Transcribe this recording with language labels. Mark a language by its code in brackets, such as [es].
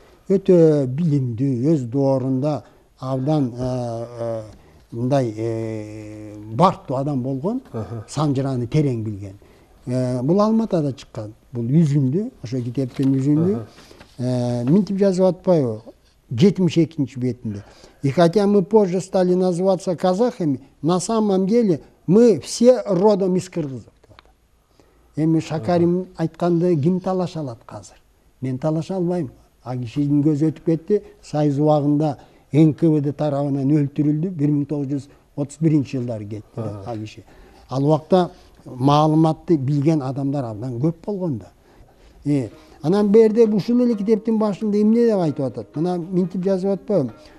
[ky] Өтө билимдүү, өз доорунда абдан мындай бартуу адам болгон, санжыраны терең билген. Бул Алматада чыккан. Бул үзүндү, ошо китептин үзүндү. Минтип жазып атпайбы? 72-нчи бетинде. [ru] И хотя мы позже стали называться казахами, на самом деле мы все родом из кыргызов. [ky] Эми Шакарим айтканды ким талаша алат азыр? Мен талаша албайм. А кишинин көзү өтүп кетти. Союз убагында НКВД тарабынан өлтүрүлдү. 1931-жылдары кетти а киши. Ал убакта маалыматты билген адамдар абдан көп болгон да. Анан берде ушул эле китептин башында эмне деп айтып атат? Мына минтип жазып атпайбы?